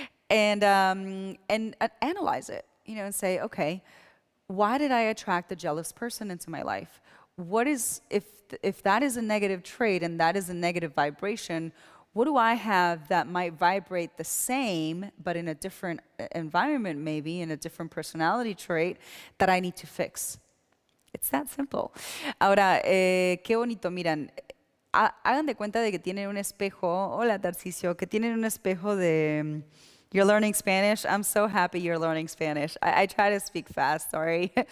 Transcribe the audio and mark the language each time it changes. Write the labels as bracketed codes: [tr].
[en] and analyze it. You know, and say, okay, why did I attract a jealous person into my life? What is, if that is a negative trait and that is a negative vibration, what do I have that might vibrate the same, but in a different environment maybe, in a different personality trait that I need to fix? It's that simple. [es] Ahora, qué bonito, miran, hagan de cuenta de que tienen un espejo, hola Tarcisio, que tienen un espejo de... [en] You're learning Spanish? I'm so happy you're learning Spanish. I try to speak fast, sorry.